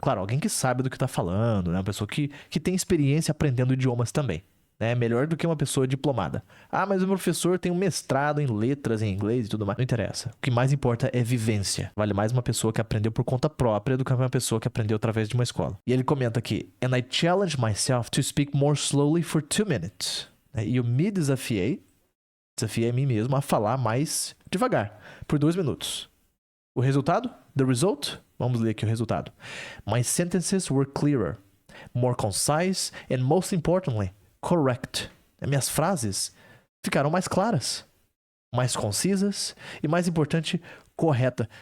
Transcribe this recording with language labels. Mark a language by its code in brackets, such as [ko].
[pt] Claro, alguém que sabe do que tá falando, né? Uma pessoa que tem experiência aprendendo idiomas também. É melhor do que uma pessoa diplomada. Ah, mas o meu professor tem um mestrado em letras, em inglês e tudo mais. Não interessa. O que mais importa é vivência. Vale mais uma pessoa que aprendeu por conta própria do que uma pessoa que aprendeu através de uma escola. E ele comenta aqui: [en] And I challenge myself to speak more slowly for 2 minutes. [pt] E eu me desafiei a mim mesmo a falar mais devagar, por 2 minutos. O resultado? [en] The result? [pt] Vamos ler aqui o resultado. [en] My sentences were clearer, more concise, and most importantly, correct. [pt] Minhas frases ficaram mais claras, mais concisas e, mais importante, correta.